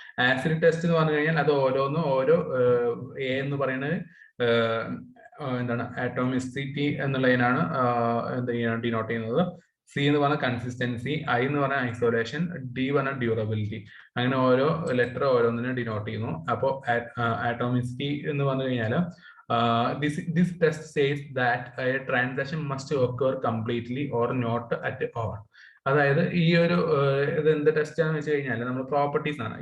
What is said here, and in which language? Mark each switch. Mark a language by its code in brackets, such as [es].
[ml] Acid test എന്ന് പറഞ്ഞു കഴിഞ്ഞാൽ അത് ഓരോന്നും ഓരോ A എന്ന് പറയുന്നത് എന്താണ് ആറ്റോമിസിറ്റി എന്നുള്ളതിനാണ് എന്ത് ചെയ്യണം ഡിനോട്ട് ചെയ്യുന്നത്. C എന്ന് പറഞ്ഞ കൺസിസ്റ്റൻസി, I എന്ന് പറഞ്ഞ ഐസൊലേഷൻ, D പറഞ്ഞ ഡ്യൂറബിലിറ്റി. അങ്ങനെ ഓരോ ലെറ്റർ ഓരോന്നിനും ഡിനോട്ട് ചെയ്യുന്നു. അപ്പോൾ ആറ്റോമിസിറ്റി എന്ന് പറഞ്ഞു കഴിഞ്ഞാൽ [en] this test says that a transaction must occur completely or not at all. [ml] അതായത് ഈ ഒരു ഇത് എന്ത് ടെസ്റ്റ് ആണെന്ന് വെച്ച് കഴിഞ്ഞാൽ നമ്മൾ പ്രോപ്പർട്ടീസ് ആണ്.